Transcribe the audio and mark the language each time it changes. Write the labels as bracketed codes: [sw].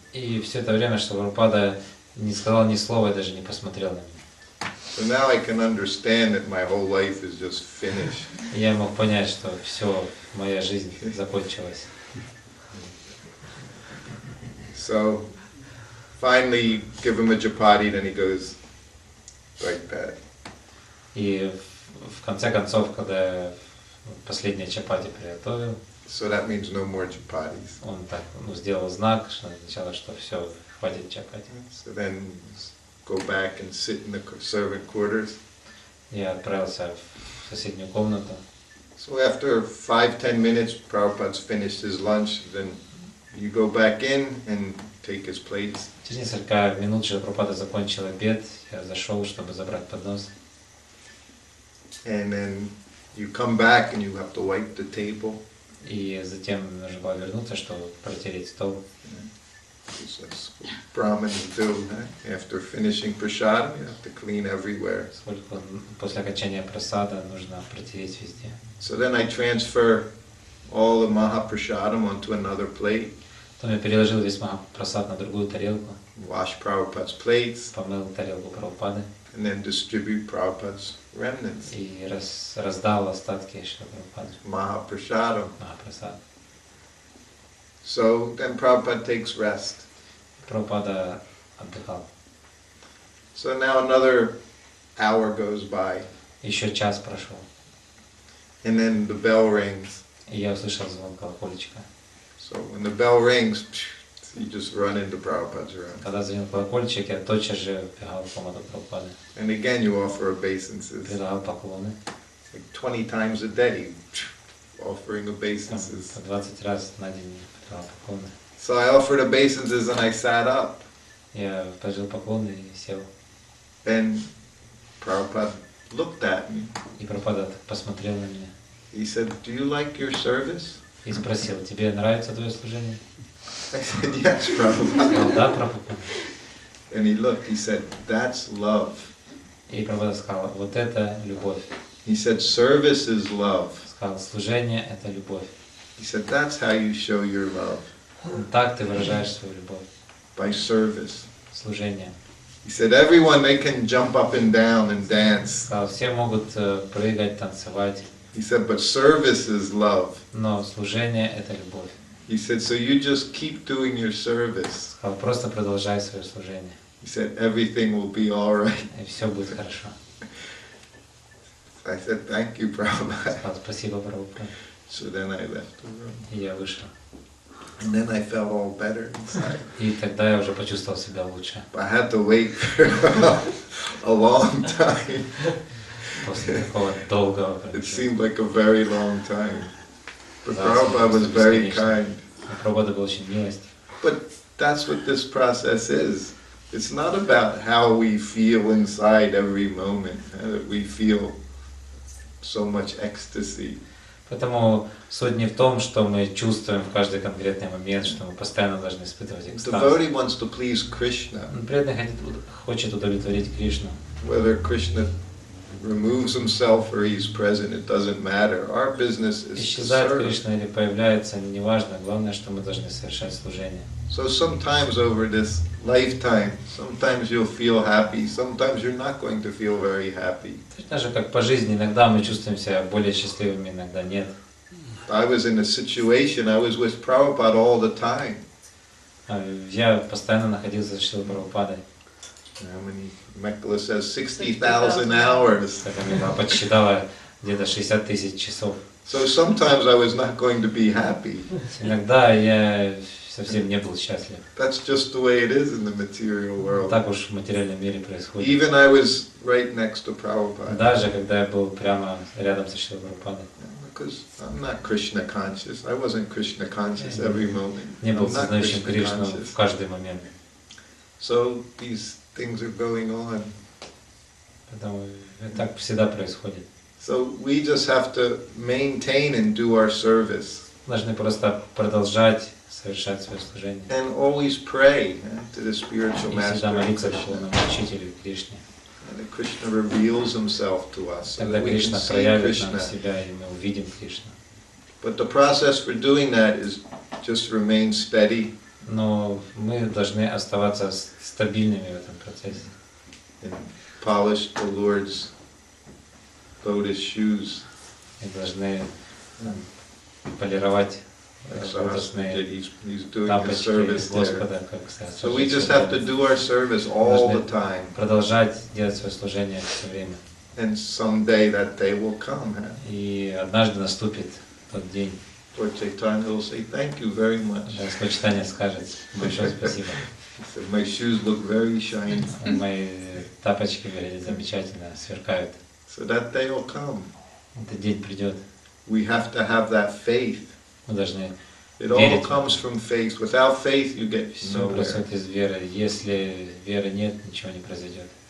[ru] И все это время, что Прабхупада не сказал ни слова и даже не посмотрел на меня. [en] So now I can understand that my whole life is just finished. [ru] И я мог понять, что все, моя жизнь закончилась. [en] So finally you give him a chapati, then he goes like that. [ru] И в конце концов, когда я последнее чапати приготовил, [en] So that means no more chapatis. [ru] он так сделал знак, что означало, что все, хватит чапати. [en] So then go back and sit in the servant quarters. [ru] Я отправился в соседнюю комнату. [en] So after 5-10 minutes, Prabhupada's finished his lunch, then you go back in and take his plates. [ru] Через несколько минут Прабхупада закончил обед, я зашел, чтобы забрать поднос. [en] And then you come back and you have to wipe the table. [ru] И затем нужно было вернуться, чтобы протереть стол. [en] That's what Brahmins do. After finishing prasadam, you have to clean everywhere. [ru] Сколько после окончания прасада нужно протереть везде. [en] So then I transfer all the Mahaprasadam onto another plate. [ru] Потом я переложил весь Махапрасад на другую тарелку. [en] Wash Prabhupada's plates. [ru] Помыл тарелку Прабхупады. [en] And then distribute Prabhupada's remnants. [ru] И раздал остатки Шрила Прабхупады. [en] Mahaprasadam. [ru] Махапрасад. [en] So then Prabhupada takes rest. [ru] Прабхупада отдыхал. [en] So now another hour goes by. [ru] Еще час прошел. [en] And then the bell rings. [ru] И я услышал звон колокольчика. [en] So when the bell rings, you just run into Prabhupada's room. [ru] Когда звонил колокольчик, я тотчас же бегал в комнату Прабхупады. [en] And again you offer obeisances. [ru] Предлагал поклоны. [en] Like 20 times a day, offering obeisances. [ru] По 20 раз на день предлагал поклоны. [en] So I offered obeisances and I sat up. [ru] Я положил поклоны и сел. [en] And Prabhupada looked at me. [ru] И Прабхупада посмотрел на меня. [en] He said, "Do you like your service?" [ru] И спросил: тебе нравится твое служение? [en] I said, "Yes, Prabhupada." [ru] Сказал: да, Прабхупада. [en] And he looked, he said, "That's love." [ru] И Прабхупада сказал: вот это любовь. [en] He said, "Service is love." [ru] Сказал: служение — это любовь. [en] He said, "That's how you show your love, [ru] Так ты выражаешь свою любовь. [en] by service." [ru] Служение. [en] He said, "Everyone, they can jump up and down and dance." [ru] Сказал: все могут прыгать, танцевать, [en] He said, "But service is love." [ru] но служение — это любовь. [en] He said, "So you just keep doing your service." [ru] Сказал: просто продолжай свое служение, [en] He said, "Everything will be all right." [ru] и все будет хорошо. [en] I said, "Thank you, Prabhupada." [ru] Сказал: спасибо, Прабхупада. [en] So then I left the room. [ru] И я вышел. [en] And then I felt all better inside. [ru] И тогда я уже почувствовал себя лучше. [en] I had to wait for a long time. [ru] После такого долгого [en] It [ru] промежутка. [en] seemed like a very long time. But [ru] Да, [en] Prabhupada was very [ru] бесконечно. [en] kind. [ru] Прабхупада был очень милостив. [en] But that's what this process is. It's not about how we feel inside every moment, that we feel so much ecstasy. [ru] Поэтому суть не в том, что мы чувствуем в каждый конкретный момент, что мы постоянно должны испытывать [en] The [ru] экстаз. [en] devotee wants to please Krishna. [ru] Преданный хочет удовлетворить Кришну. [en] Whether Krishna removes himself or he's present, it doesn't matter. Our business is to [ru] Исчезает [en] serve. [ru] Кришна или появляется, неважно. Главное, что мы должны совершать служение. [en] So sometimes over this lifetime, sometimes you'll feel happy, sometimes you're not going to feel very happy. [ru] Точно же, как по жизни, иногда мы чувствуем себя более счастливыми, иногда нет. [en] I was in a situation, I was with Prabhupada all the time. [ru] Я постоянно находился с Шрилой Прабхупадой. [en] How many? Mekla says 60,000 hours. [ru] Она подсчитала где-то 60 тысяч часов. [en] So sometimes I was not going to be happy. [ru] Иногда я совсем не был счастлив. [en] That's just the way it is in the material world. [ru] Так уж в материальном мире происходит. [en] Even I was right next to Prabhupada. [ru] Даже когда я был прямо рядом со Шрилой Прабхупадой. [en] Because I'm not Krishna conscious. I wasn't Krishna conscious every moment. [ru] Не был [en] I'm not [ru] сознающим [en] Krishna [ru] Кришну [en] conscious. [ru] в каждый момент. [en] So these things are going on. [ru] Поэтому так всегда происходит. [en] So we just have to maintain and do our service. [ru] Должны просто продолжать совершать свое служение. [en] And always pray to the spiritual [ru] И [en] master [ru] всегда молиться [en] Krishna. [ru] духовному учителю Кришне. [en] And that Krishna reveals himself to us so [ru] Тогда [en] that we can [ru] Кришна [en] see [ru] проявит нам [en] Krishna. [ru] себя, и мы увидим Кришну. [en] But the process for doing that is just remain steady [ru] Но мы должны оставаться стабильными в этом процессе. [en] and polish the Lord's lotus shoes. [ru] И должны полировать [en] Like [ru] лотосные [en] he's doing his [ru] тапочки [en] service there. [ru] Господа, как [en] So we just have to do our service all the time. [ru] продолжать делать свое служение все время. [en] And someday that day will come. [ru] И однажды наступит тот день, [en] Lord Chaitanya will say, "Thank you very much." [ru] когда Господь Чайтанья скажет: большое спасибо. [en] He said, "My shoes look very shiny." [ru] Мои тапочки выглядят замечательно, сверкают. [en] So that day will come. [ru] Этот день придет. [en] We have to have that faith. [ru] Мы должны [en] It all comes from faith. Without faith, you get [ru] Все [en] nowhere. [ru] происходит из веры. Если веры нет, ничего не произойдет.